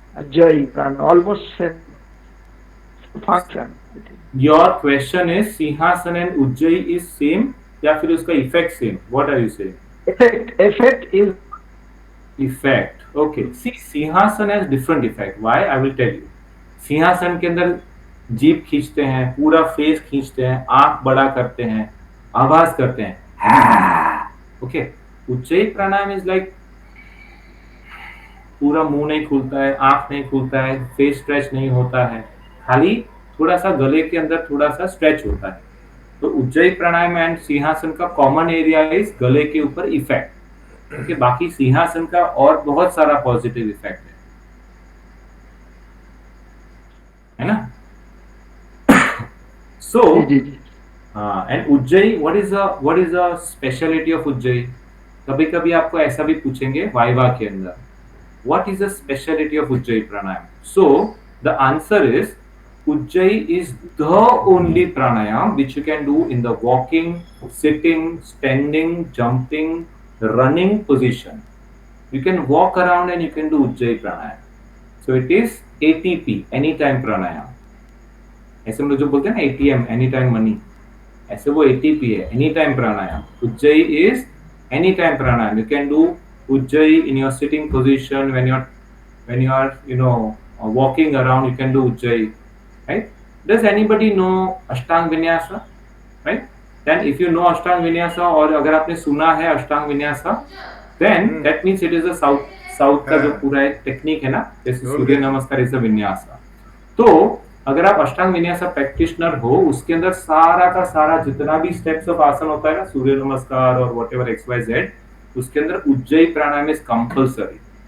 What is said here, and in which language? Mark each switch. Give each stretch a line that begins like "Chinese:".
English: Jai Pran almost same function. I think. Your question is Sinhasan and Ujjayi is same
Hindi: या फिर उसका
English: effect same? What are you saying? Effect is Effect. Okay. See, simhasana has different effect. Why? I will tell you.
Hindi: सिंहासन के अंदर जीभ खींचते हैं, पूरा फेस खींचते हैं, आंख बड़ा करते हैं, आवाज करते हैं. Okay. Ujjayi pranayama
English: is like
Hindi: पूरा मुंह नहीं खुलता है, आंख नहीं खुलता है, फेस स्ट्रेच नहीं होता है, खाली थोड़ा सा गले के अंदर थोड़ा सा स्ट्रेच होता है. तो उज्जयी प्राणायाम एंड सिंहासन का कॉमन एरिया इज गले के ऊपर इफेक्ट. ओके. बाकी सिंहासन का और बहुत सारा पॉजिटिव इफेक्ट है ना.
English: So and ujjayi what is the speciality of ujjayi.
Hindi: कभी कभी आपको ऐसा भी पूछेंगे वाइवा के अंदर,
English: what is the speciality of Ujjayi pranayam? So the answer is Ujjayi is the only pranayam which you can do in the walking, sitting, standing, jumping, running position. You can walk around and you can do Ujjayi pranayam. So it is ATP, anytime pranayam.
Hindi: ऐसे हम लोग जो बोलते हैं ना ATM, anytime money, ऐसे वो ATP है, anytime pranayam.
English: Ujjayi is anytime pranayam. You can do Ujjayi in your sitting position when you are walking around. You can do Ujjayi, right? Does anybody know Ashtang Vinyasa? Right? Then if you know Ashtang Vinyasa
Hindi: और अगर आपने सुना है Ashtang Vinyasa,
English: then that means it is a south
Hindi: का जो पूरा एक technique है ना, जैसे सूर्य नमस्कार इज अ विन्यासा. तो अगर आप अष्टांग विन्यासा प्रैक्टिशनर हो, उसके अंदर सारा का सारा जितना भी स्टेप्स ऑफ आसन होता है ना, सूर्य नमस्कार और व्हाटएवर XYZ, उसके अंदर उज्जयी प्राणायाम इज कंपल्सरी.